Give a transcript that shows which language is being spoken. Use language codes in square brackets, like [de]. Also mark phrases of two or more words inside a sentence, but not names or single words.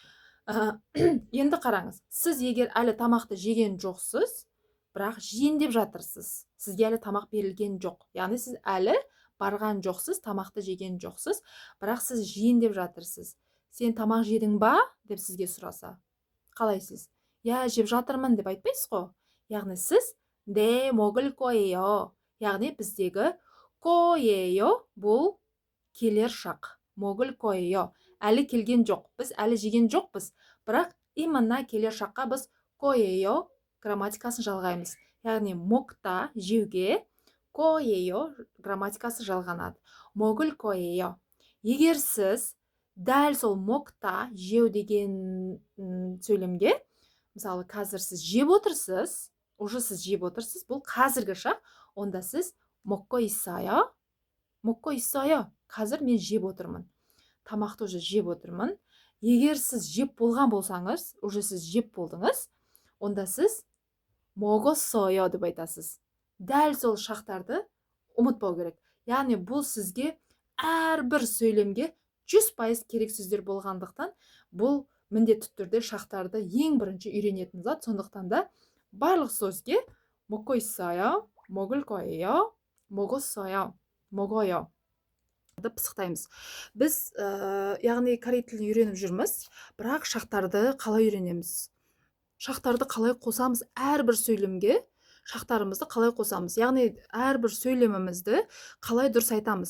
[kk] Енді қараңыз, сіз егер әлі тамақты жеген жоқсыз, бірақ жейін деп жатырсыз, сізге әлі тамақ берілген жоқ, яғни сіз әлі барған жоқсыз, тамақты жеген жоқсыз, бірақ сіз жейін деп жатырсыз. Сен тамақ жедің ба деп сізге сұраса, қалайсыз? Я жеп жатырмын деп айтпайсыз ғой. Яғни сіз [ko] 네, 먹을 거예요. [kk] яғни біздегі 거예요 бұл келер шақ. [ko] 먹을 거예요. [kk] әлі келген жоқ. Біз әлі жеген жоқпыз. Бірақ именно келер шаққа біз 거예요 грамматикасын жалғаймыз. Яғни мокта жеуге, 거예요 грамматикасы жалғанады. [ko] 먹을 거예요. [kk] егер сіз дәл сол мокта жеу деген сөйлемге, мысалы қазір сіз жеп отырсыз, уже сіз жеп отырсыз, бұл қазіргі шақ, онда сіз [ko] 먹고 있어요. 먹고 있어요. [kk] қазір мен жеп отырмын. Тамақты уже жеп отырмын. егер сіз жеп болған болсаңыз, уже сіз жеп болдыңыз, онда сіз 먹었어요 деп айтасыз. Дәл сол шақтарды ұмытпау керек. Яғни бұл сізге әрбір сөйлемге 100% керек сөздер болғандықтан, бұл міндетті түрде шақтарды ең бірінші үйренетін зат. Сондықтан да барлық сөзге [ko] 먹고 있어요, 먹을 거예요, 먹었어요, 먹어요 [kk] пысықтаймыз. Біз яғни корей тілін үйреніп жүрміз, бірақ шақтарды қалай үйренеміз? Шақтарды қалай қосамыз? Әрбір сөйлемге шақтарымызды қалай қосамыз? Яғни әрбір сөйлемімізді қалай дұрыс айтамыз?